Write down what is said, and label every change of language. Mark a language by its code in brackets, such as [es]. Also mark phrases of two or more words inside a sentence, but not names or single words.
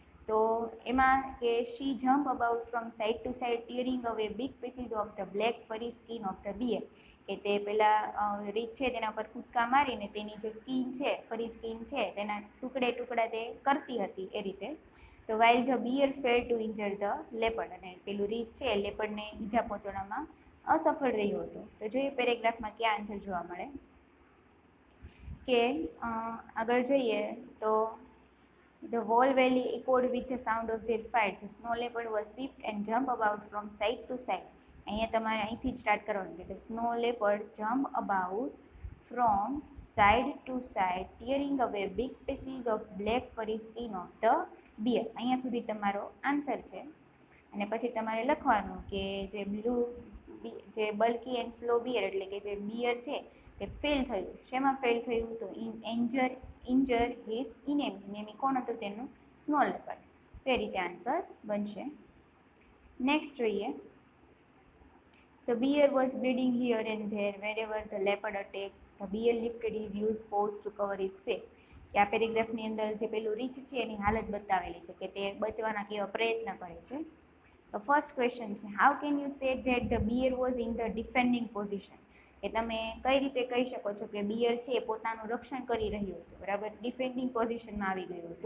[gu] તો એમાં કે [en] she jump about from side to side tearing away big pieces of the black furry skin of the bear, [gu] કે તે પેલા રીત છે તેના પર કૂદકા મારીને તેની જે સ્કિન છે, [en] furry skin [gu] છે તેના ટુકડે ટુકડા તે કરતી હતી એ રીતે. તો [en] while the bear fail to injure the leopard, [gu] અને પેલું રીચ છે લેપર્ડને ઈજા પહોંચાડવામાં અસફળ રહ્યું હતું. તો જોઈએ પેરેગ્રાફમાં ક્યાં આન્સર જોવા મળે કે આગળ જોઈએ તો [en] the whole valley echoed with the sound of their fight. The snow leopard was swift and jumped about from side to side. [gu] અહીંયા તમારે અહીંથી જ સ્ટાર્ટ કરવાનું છે. [en] The snow leopard jumped about from side to side, tearing away big pieces of black furry skin of the bear. [gu] અહીંયા સુધી તમારો આન્સર છે. અને પછી તમારે લખવાનું કે જે [en] bulky and slow bear, [gu] એટલે કે જે બિયર છે તે ફેલ થયું. શેમાં ફેલ થયું? તો [en] injure his enemy. [gu] કોણ હતું? તેનું [en] snow leopard. [gu] તો એ રીતે આન્સર બનશે. નેક્સ્ટ જોઈએ. [en] The bear was bleeding here and there wherever the leopard attacked. The bear lifted his huge paws to cover his face. [gu] કે આ પેરેગ્રાફની અંદર જે પેલું રીચ છે એની હાલત બતાવેલી છે કે તે બચવાના કેવા પ્રયત્ન કરે છે. [en] તો first question છે, how can you say that the bear was in the defending position? [gu] કે તમે કઈ રીતે કહી શકો છો કે બિયર છે એ પોતાનું રક્ષણ કરી રહ્યું હતું, બરાબર, [en] defending positionમાં [gu] આવી ગયું હતું.